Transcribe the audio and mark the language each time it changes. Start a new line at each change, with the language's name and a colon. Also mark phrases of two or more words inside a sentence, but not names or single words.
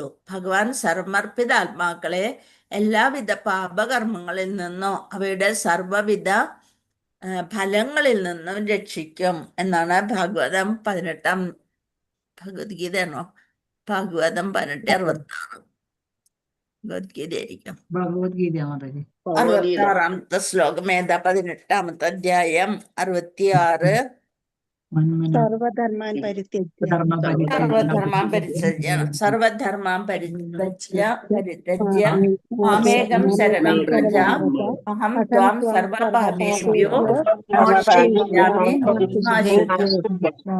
Malayalam: ഭഗവാൻ സമർപ്പിത ആത്മാക്കളെ എല്ലാവിധ പാപകർമ്മങ്ങളിൽ നിന്നോ അവയുടെ സർവവിധ ഫലങ്ങളിൽ നിന്നും രക്ഷിക്കും എന്നാണ് ഭാഗവതം 18 ഭഗവത്ഗീതയാണോ? ഭാഗവതം 1866 ഭഗവത്ഗീതയായിരിക്കും. ഭഗവദ്ഗീത മാതാ ജി 66ാമത്തെ ശ്ലോകം ഏതാ? 18ാമത്തെ അധ്യായം 66.
Sanskrit: സർവധർമാൻ പരിത്യജ്യ സർവധർമാൻ പരിത്യജ്യ മാമേകം ശരണം വ്രജ അഹം ത്വാം സർവപാപേഭ്യോ മോക്ഷയിഷ്യാമി മാ ശുചഃ.